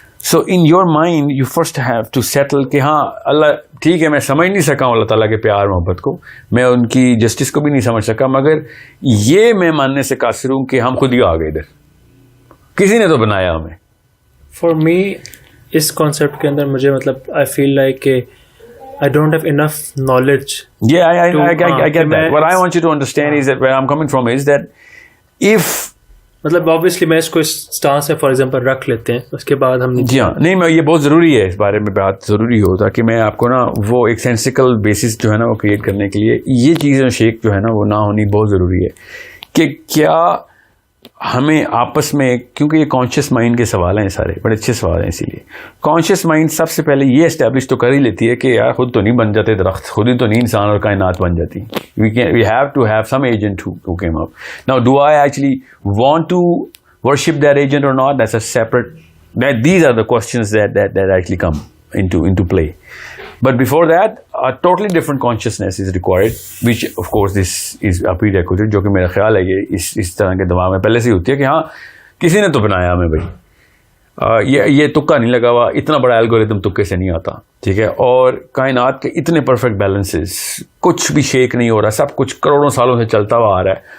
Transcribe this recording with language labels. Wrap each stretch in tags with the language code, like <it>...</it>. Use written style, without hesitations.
<en>so in your mind you first have to settle</en> <ur>کہ ہاں اللہ ٹھیک ہے, میں سمجھ نہیں سکا ہوں اللہ تعالیٰ کے پیار محبت کو, میں ان کی جسٹس کو بھی نہیں سمجھ سکا, مگر یہ میں ماننے سے قاصر ہوں کہ ہم خود ہی آ گئے ادھر, کسی نے تو بنایا ہمیں.</ur> <en>for me</en> <ur>اس کانسیپٹ کے اندر مجھے</ur> <en>مطلب I feel like کہ I don't have enough knowledge. Yeah, I get that. What I want you to understand is that where I'm coming from is that if</en> <ur>مطلب obviously میں اس کو stance سے for example رکھ لیتے ہیں, اس کے بعد ہم جی ہاں نہیں, میں یہ بہت ضروری ہے اس بارے میں بات ضروری ہو تاکہ میں آپ کو نا وہ ایک سینسیکل بیسس جو ہے نا وہ کریٹ کرنے کے لیے یہ چیزیں شیک جو ہے نا وہ نہ ہونی بہت ضروری ہے کہ کیا ہمیں آپس میں, کیونکہ یہ کانشیس مائنڈ کے سوال ہیں سارے, بڑے اچھے سوال ہیں. اسی لیے کانشیس مائنڈ سب سے پہلے یہ اسٹیبلش تو کر ہی لیتی ہے کہ یار خود تو نہیں بن جاتے درخت, خود ہی تو نہیں انسان اور کائنات بن جاتی.</ur> <en>We have to have some agent who came up. Now do I actually want to worship that agent or not? That's a separate these are the questions that actually come into play. But before that, a totally different consciousness is required, which of course this is a prerequisite,</en> <ur>جو کہ میرا خیال ہے یہ اس طرح کے دماغ میں پہلے سے ہی ہوتی ہے کہ ہاں کسی نے تو بنایا ہمیں بھائی, یہ تکا نہیں لگا ہوا, اتنا بڑا الگوریتم تکے سے نہیں آتا, ٹھیک ہے, اور کائنات کے اتنے پرفیکٹ بیلنسز, کچھ بھی شیک نہیں ہو رہا, سب کچھ کروڑوں سالوں سے چلتا ہوا آ رہا ہے.</ur>